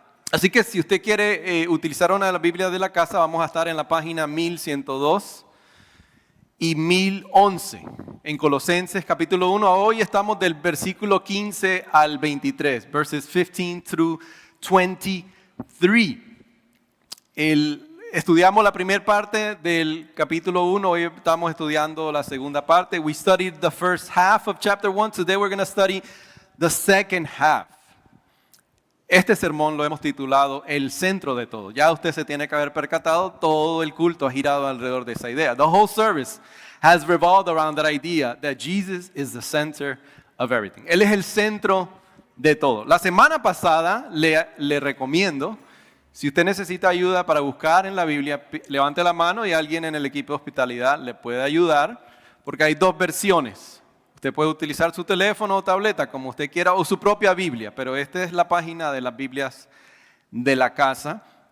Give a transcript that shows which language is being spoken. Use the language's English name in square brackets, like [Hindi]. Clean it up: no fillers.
[Spanish] Así que si usted quiere utilizar una de las Biblias de la casa, vamos a estar en la página 1102 y 1011 en Colosenses capítulo 1. Hoy estamos del versículo 15 al 23, [English] verses 15 through 23. [Spanish] Estudiamos la primera parte del capítulo 1, hoy estamos estudiando la segunda parte. [English] We studied the first half of chapter 1, today we're going to study the second half. [Spanish] Este sermón lo hemos titulado El centro de todo. Ya usted se tiene que haber percatado, todo el culto ha girado alrededor de esa idea. [English] The whole service has revolved around that idea that Jesus is the center of everything. [Spanish] Él es el centro de todo. La semana pasada le recomiendo, si usted necesita ayuda para buscar en la Biblia, levante la mano y alguien en el equipo de hospitalidad le puede ayudar, porque hay dos versiones. Usted puede utilizar su teléfono o tableta como usted quiera o su propia Biblia, pero esta es la página de las Biblias de la casa.